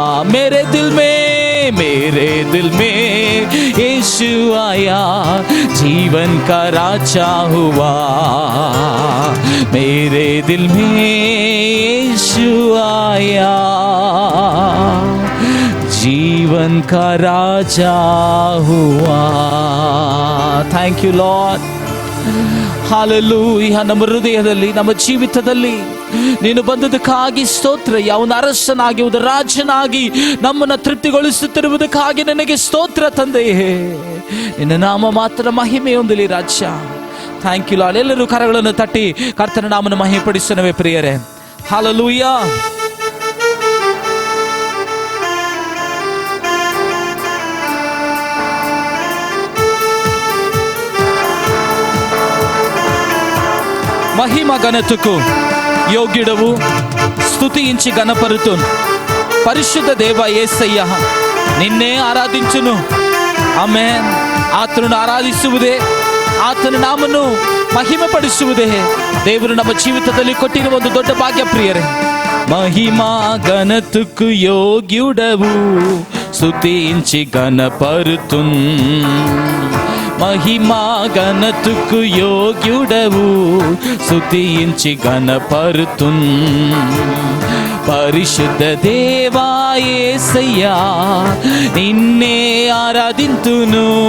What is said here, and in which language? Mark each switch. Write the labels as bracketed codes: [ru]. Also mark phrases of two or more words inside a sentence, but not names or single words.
[hi] मेरे दिल में यीशु आया, जीवन का राजा हुआ। मेरे दिल में यीशु आया, जीवन का राजा हुआ। [en] Thank you Lord. Hallelujah. [kn] ನಮ್ಮ ಹೃದಯದಲ್ಲಿ, ನಮ್ಮ ಜೀವಿತದಲ್ಲಿ ನೀನು ಬಂದದಕ್ಕಾಗಿ ಸ್ತೋತ್ರ. ಯಾವನ ಅರಸನಾಗಿ, ಒಂದು ರಾಜನಾಗಿ ನಮ್ಮನ್ನು ತೃಪ್ತಿಗೊಳಿಸುತ್ತಿರುವುದಕ್ಕಾಗಿ ನನಗೆ ಸ್ತೋತ್ರ ತಂದೆಯೇ. ನಿನ್ನ ನಾಮ ಮಾತ್ರ ಮಹಿಮೆ ಹೊಂದಲಿ ರಾಜ್ಯ. [en] Thank you Lord. [kn] ಎಲ್ಲರೂ ಕರಗಳನ್ನು ತಟ್ಟಿ ಕರ್ತನ ನಾಮನ ಮಹಿಮೆ ಪಡಿಸನವೇ ಪ್ರಿಯರೇ. ಹಾಲೆಲೂಯಾ. [te] మహిమ ఘనతకు యోగ్యుడవు, స్తుతించి ఘనపరుతు. పరిశుద్ధ దేవ యేసయ్య, నిన్నే ఆరాధించును. [kn] ಆಮೆನ್. ಆತನನ್ನು ಆರಾಧಿಸುವುದೇ, ಆತನ ನಾಮನ್ನು ಮಹಿಮೆ ಪಡಿಸುವುದೇ ದೇವರು ನಮ್ಮ ಜೀವಿತದಲ್ಲಿ ಕೊಟ್ಟಿರುವ ಒಂದು ದೊಡ್ಡ ಭಾಗ್ಯ ಪ್ರಿಯರೇ. [te] మహిమా ఘనతకు యోగ్యుడవు, స్తుతించి ఘనపరుతున్. మహిమా ఘనతకు యోగ్యుడవు, స్తుతించి ఘనపరుతున్. పరిశుద్ధ దేవా యేసయ్యా, నిన్నే ఆరాధింతును.